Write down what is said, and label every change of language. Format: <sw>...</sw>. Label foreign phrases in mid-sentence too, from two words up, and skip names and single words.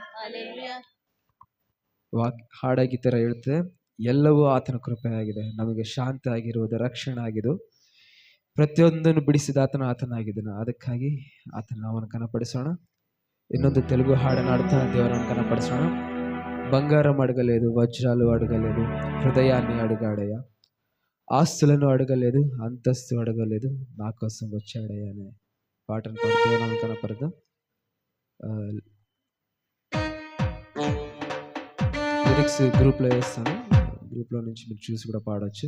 <kn>ಹಾಡಾಗಿ ತರ ಹೇಳ್ತದೆ, ಎಲ್ಲವೂ ಆತನ ಕೃಪೆ ಆಗಿದೆ. ನಮಗೆ ಶಾಂತಿ ಆಗಿರುವುದು, ರಕ್ಷಣೆ ಆಗಿದ್ದು, ಪ್ರತಿಯೊಂದನ್ನು ಬಿಡಿಸಿದ ಆತನಾಗಿದ್ದಾನೆ. ಅದಕ್ಕಾಗಿ ಆತನ ನಾವನ್ನು ಕನಪಡಿಸೋಣ. ಇನ್ನೊಂದು ತೆಲುಗು ಹಾಡನಾಡ್ತಾ ದೇವರನ್ನು కనపడిసోಣ.</kn> <te>బంగారం అడగలేదు, వజ్రాలు అడగలేదు, హృదయాన్ని అడిగాడయ్యా. ఆస్తులను అడగలేదు, అంతస్తు అడగలేదు, నా కోసం వచ్చాడయ్యా అనే పాటను పాడి దేవుని కనపడదాం. లిరిక్స్ గ్రూప్లో వేస్తాను, గ్రూప్లో నుంచి మీరు చూసి కూడా పాడవచ్చు.</te>